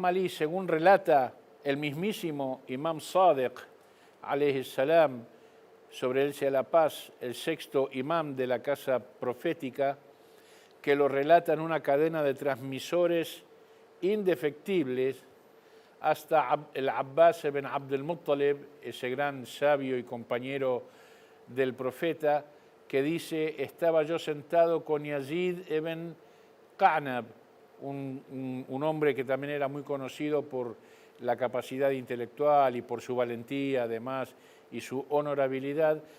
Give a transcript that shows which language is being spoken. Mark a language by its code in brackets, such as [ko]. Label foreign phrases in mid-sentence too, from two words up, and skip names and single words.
[es] Ali, según relata el mismísimo Imam Sadiq, [ar] عليه السلام, [es] sobre él sea la paz, el 6º imam de la casa profética, que lo relata en una cadena de transmisores indefectibles, hasta el Abbas ibn Abd al-Muttalib, ese gran sabio y compañero del profeta, que dice: estaba yo sentado con Yazid ibn Qanab, un hombre que también era muy conocido por la capacidad intelectual y por su valentía además y su honorabilidad.